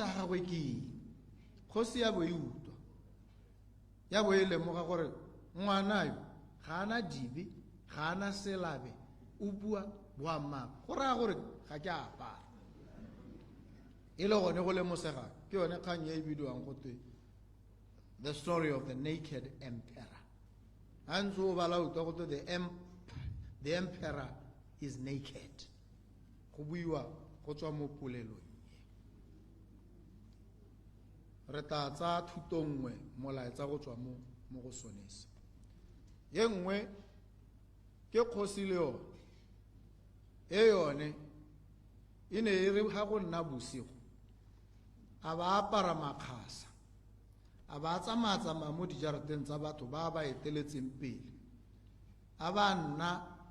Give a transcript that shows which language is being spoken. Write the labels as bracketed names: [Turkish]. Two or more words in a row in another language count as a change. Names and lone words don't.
[Tswana] a gagwe ke eng kgosi ya bo e utwa ya bo e lemoga gore ngwanayo ga ana dibe ga ana selabe o bua boammaaka go raya gore ga ke apara e le gone go lemosega ke yone kgang e bidiwang gotwe [English] the story of the naked emperor [Tswana] a ntse o bala utwa gotwe [English] the emperor is naked [Tswana] go buiwa go tswa mo polelong re tla tsa thuto nngwe molaetsa go tswa mo go sonese ye nngwe ke kgosi le yone e yone e ne e re ga go nna bosigo a ba apara makgasa a ba tsamaya mo dijarateng tsa batho ba ba eteletseng pele a ba nna